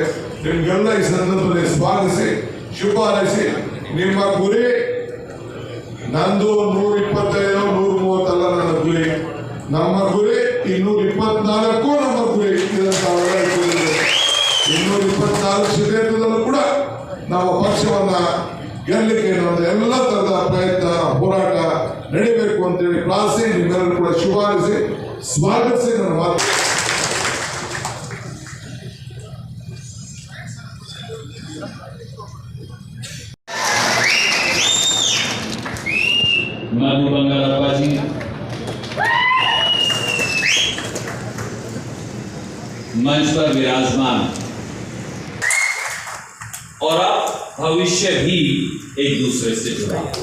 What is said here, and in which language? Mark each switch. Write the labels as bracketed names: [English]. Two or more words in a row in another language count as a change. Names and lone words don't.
[Kannada] ನಿಮ್ಗೆಲ್ಲ ಈ ಸಂದರ್ಭದಲ್ಲಿ ಸ್ವಾಗತಿಸಿ ಶುಭ ಹಾರೈಸಿ, ನಿಮ್ಮ ಗುರಿ ನಂದು 125 130 ಅಲ್ಲ, ನನ್ನ ಗುರಿ, ನಮ್ಮ ಗುರಿ 224 ನಮ್ಮ ಗುರಿ. 224 ಕ್ಷೇತ್ರದಲ್ಲೂ ಕೂಡ ನಮ್ಮ ಪಕ್ಷವನ್ನ ಗೆಲ್ಲಲಿಕ್ಕೆ ನಮ್ಮ ಎಲ್ಲ ತರದ ಪ್ರಯತ್ನ ಹೋರಾಟ ನಡೀಬೇಕು ಅಂತೇಳಿ ಪ್ರಾರ್ಥಿಸಿ ನಿಮ್ಮೆಲ್ಲರೂ ಕೂಡ ಶುಭ ಹಾರೈಸಿ ಸ್ವಾಗತಿಸಿ ನನ್ನ ಮಾತು. [Hindi] मधु बंगालप्पा जी, मंच पर विराजमान, और अब भविष्य भी एक दूसरे से जुड़ा।